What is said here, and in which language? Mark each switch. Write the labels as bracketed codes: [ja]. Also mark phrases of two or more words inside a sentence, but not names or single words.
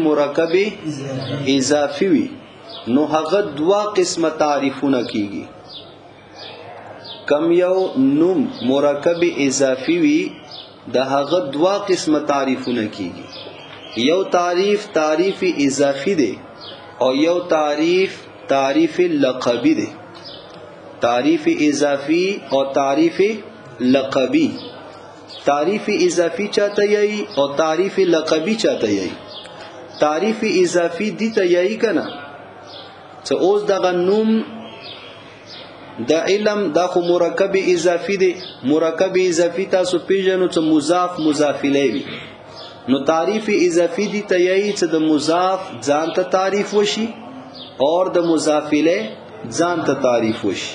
[ps] مرکب اضافي وي نو هغه دوا قسمه تعریفونه کیږي. کم یو نوم مرکب اضافي وي د هغه دوا قسمه تعریفونه کیږي. یو تعریف اضافي دی او یو تعریف لقبی دی. تعریف اضافی او تعریف لقبی. تعریف اضافی چاته یی او تعریف لقبی چاته یی؟ تعریف اضافی دی ته یی کنه څه اوس دغه نوم د علم دا خو مرکب اضافی دی. مرکب اضافی تاسو پیژنو څه مضاف مضاف الیه وی نو تعریف اضافی دی ته یی چې د مضاف ځان ته تعریف وشي اور د مضاف الیه ځان ته تعریف وشي.